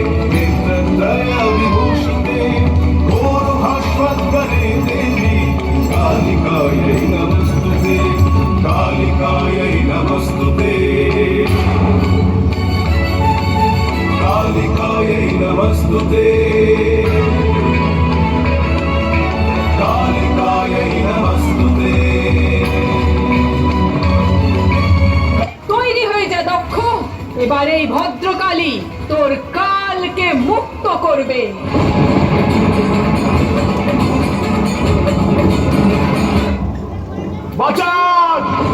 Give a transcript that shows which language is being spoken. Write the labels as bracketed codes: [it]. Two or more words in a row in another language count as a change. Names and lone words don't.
[sa] विभूषिते घोरभास्वद्गरे देवी कालिकायै नमस्तुते कालिकायै नमस्तुते कालिकायै नमस्तुते कालिकायै नमस्तुते। [bn] তৈরি হয়ে যা দক্ষ, এবার এই ভদ্রকালী তোর কালকে মুক্ত করবে। বাঁচান!